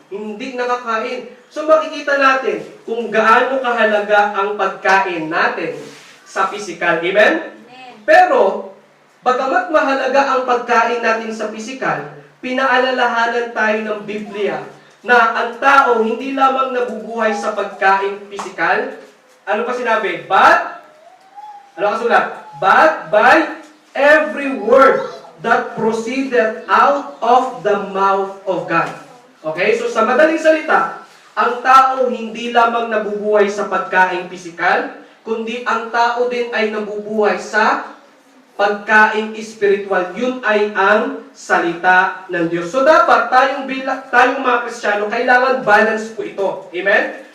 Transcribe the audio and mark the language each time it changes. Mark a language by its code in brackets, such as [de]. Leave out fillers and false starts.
[tl] Hindi nakakain. So makikita natin kung gaano kahalaga ang pagkain natin sa physical. Amen? Pero, bagamat mahalaga ang pagkain natin sa physical, pinaalalahanan tayo ng Biblia na ang tao hindi lamang nabubuhay sa pagkain physical. Ano pa sinabi? Ano kasulat? [en] But by every word that proceeded out of the mouth of God. Okay? [tl] So sa madaling salita, ang tao hindi lamang nabubuhay sa pagkain physical, kundi ang tao din ay nabubuhay sa pagkain spiritual. Yun ay ang salita ng Diyos. So dapat tayong mga Kristiyano, kailangan balance po ito. Amen?